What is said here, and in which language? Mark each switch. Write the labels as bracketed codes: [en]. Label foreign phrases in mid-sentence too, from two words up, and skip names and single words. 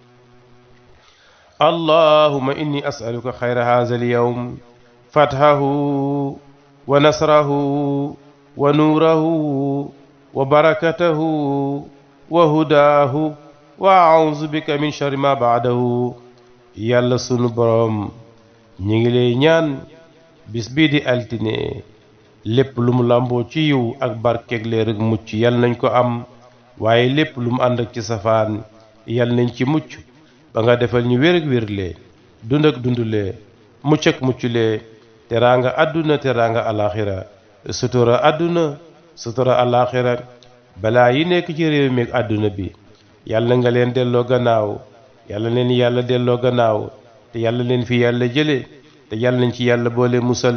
[ar] اللهم إني أسألك خير هذا اليوم فتحه ونصره ونوره وبركته وهداه وأعوذ بك من شر ما بعده. [wo] yàlla sunu borom ñi ngi lay ñaan bis bii di altine lépp lu mu làmboo ci yiw ak barkeeg leer ak mucc yal nañ ko am waaye lépp lu mu ànd ak ci safaan yal nañ ci mucc ba nga defal ñu wér ak wérlee dund ak dundulee mucc ak mucculee teraanga àdduna teraanga alaxira sutura àdduna sutura alaxira balaa yi nekk ci réew mi ak àdduna bi yàlla nga leen delloo gannaaw yàlla leen yàlla delloo gannaaw te yàlla leen fi yàlla jële te yàlla nañ ci yàlla boole musal.